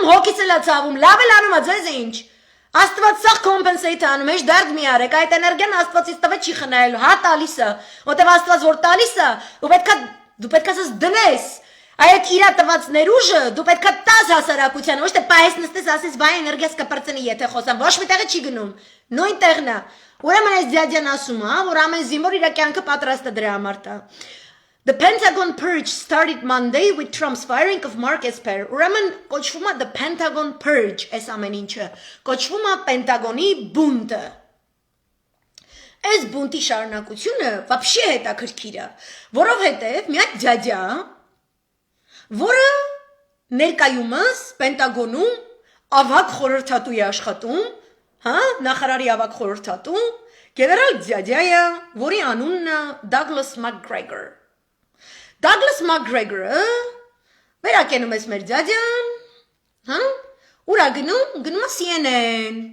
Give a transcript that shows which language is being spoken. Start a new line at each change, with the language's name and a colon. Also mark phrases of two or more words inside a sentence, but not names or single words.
Armenian: հոգիս էլ է ցավում, լավ էլ անում է, ձեզ ինչ, Աստված սաղ կոմպենսեյտ անում, հեչ դարդ մի արեք, այդ էներգեն Աստվածից տվե չի խնայելու, հա տալիս է, որտև Աստված որ տալիս է, դու պետք է ասես դնես, այդ իրա տված ներուժը դու պետք է տաս հասարակության, ոչ թե պահես նստես ասես բայ էներգիաս կպրծնի, եթե խոսամ, ոչ մի տեղը չի գնում, նույն տեղն է, ուրեմն այս ձյաձյան ասում է, որ ամեն զինվոր իր կյանքը պատրաստ է դրա համար տա։
English: The Pentagon Purge started Monday with Trump's firing of Mark Esper.
Armenian: Ուրեմն կոչվում է The Pentagon Purge, այս ամեն ինչը, կոչվում է Պենտագոնի բունտը։ Այս բունտի շարունակությունը вообще հետաքրքիր է, որովհետև մի հատ ձյաձյա, որը ներկայումս Պենտագոնում ավագ խորհրդատու է աշխատում, հա, նախարարի ավագ խորհրդատու, գեներալ ձյաձյա է, որի անունն է Douglas McGregor։ Douglas McGregor-ը վերակենում ես մեր ձյաձյան, հա, ուրա գնում է CNN։